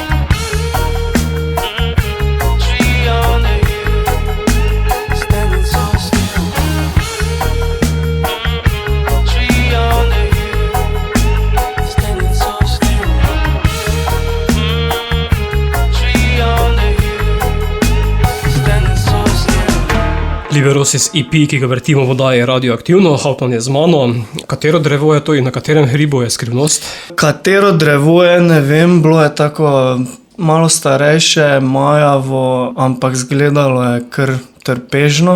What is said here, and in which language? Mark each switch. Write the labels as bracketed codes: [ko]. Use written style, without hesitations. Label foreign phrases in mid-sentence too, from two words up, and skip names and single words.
[en] Tree on the hill, standing so still. Tree on the hill, standing so still. Tree on the hill, standing so still. [sl] Liberosis EP, ki ga vrtimo v oddaji Radioaktivno, Hauptmann je z mano. Katero drevo je to in na katerem hribu je skrivnost? Katero drevo je, ne vem, bilo je tako malo starejše, majavo, ampak izgledalo je kar trpežno.